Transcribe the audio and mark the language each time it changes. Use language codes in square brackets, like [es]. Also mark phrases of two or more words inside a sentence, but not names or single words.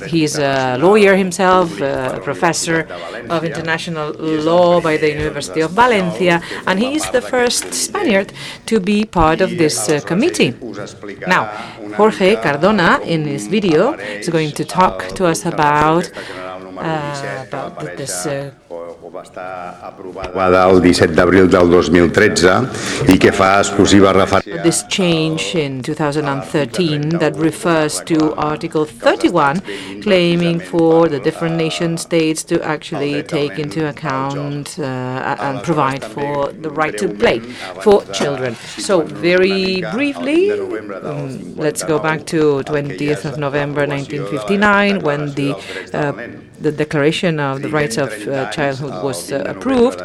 [en] He's a lawyer himself, a professor of international law by the University of Valencia, and he is the first Spaniard to be part of this committee. Now, Jorge Cardona, in his video, is going to talk to us about this [ca] el 17 d'abril del 2013 I que fa exclusiva referència [en] this change in 2013 that refers to Article 31, claiming for the different nation states to actually take into account and provide for the right to play for children. So very briefly, let's go back to 20th of November 1959 when the Declaration of the Rights of Childhood was approved.